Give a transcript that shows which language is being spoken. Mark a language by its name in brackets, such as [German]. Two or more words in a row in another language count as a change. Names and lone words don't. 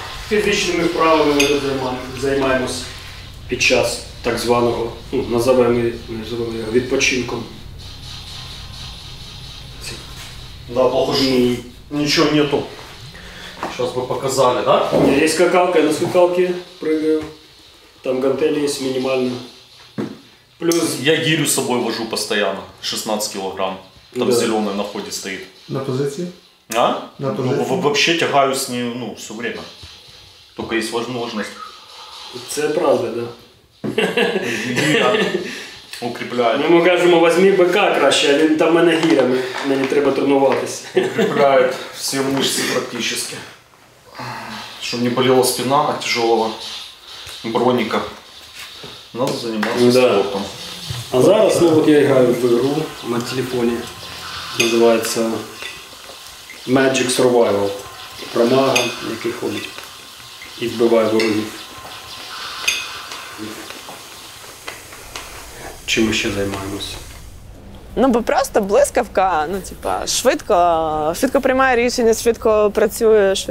[Ukrainian] Фізичними вправами ми займаємось під час так званого, називаємо його відпочинком. [Russian] Да, похоже, ничего нету. Сейчас бы показали, да? Есть скакалка, я на скакалке прыгаю. Там гантели есть минимально. Плюс... Я гирю с собой вожу постоянно, 16 килограмм. Там да. Зеленый на входе стоит. На позиции? А? На позиции? Ну, вообще тягаю с ней, все время. Только есть возможность. [Ukrainian] Це правда, да. Гиря укріпляє. Ми йому кажемо, візьми бика краще, а він там мене гіря, мені треба тренуватися. [Russian] Укрепляет все мышцы практически. Чтобы не болела спина от тяжелого броника. Надо заниматься спортом. [Ukrainian] А зараз я граю в [Russian] игру на телефоне. [Ukrainian] Називається Magic Survival. Про мага, який ходить і вбиває ворогів. Чим ми ще займаємося? Бо просто блискавка, швидко приймає рішення, швидко працює, швидко.